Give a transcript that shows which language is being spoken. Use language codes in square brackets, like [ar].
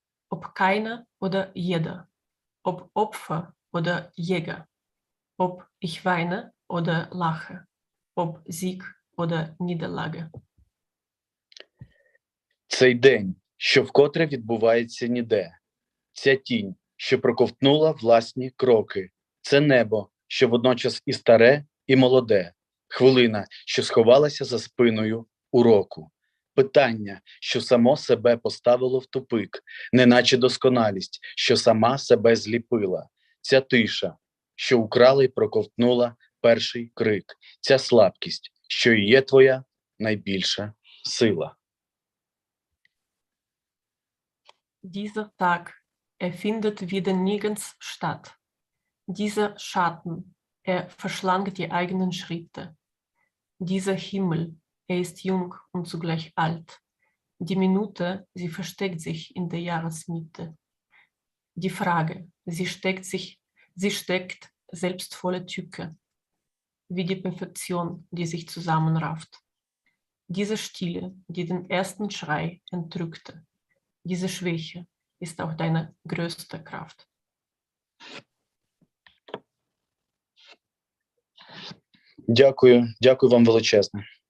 [de] ob keiner oder jeder, ob Opfer oder Jäger, ob ich weine oder lache, ob Sieg oder Niederlage. [uk] Цей день, що вкотре відбувається ніде. Ця тінь, що проковтнула власні кроки. Це небо, що водночас і старе, і молоде. Хвилина, що сховалася за спиною уроку. Питання, що само себе поставило в тупик, неначе досконалість, що сама себе зліпила. Ця тиша, що украла й проковтнула перший крик. Ця слабкість, що і є твоя найбільша сила. [de] Dieser Tag, findet wieder nirgends statt. Dieser Schatten, verschlang die eigenen Schritte. Dieser Himmel, ist jung und zugleich alt. Die Minute, sie versteckt sich in der Jahresmitte. Die Frage, sie steckt selbst voller Tücke, wie die Perfektion, die sich zusammenrafft. Diese Stille, die den ersten Schrei entrückte. Diese Schwäche ist auch deine größte Kraft. [uk] Дякую, дякую вам величезне.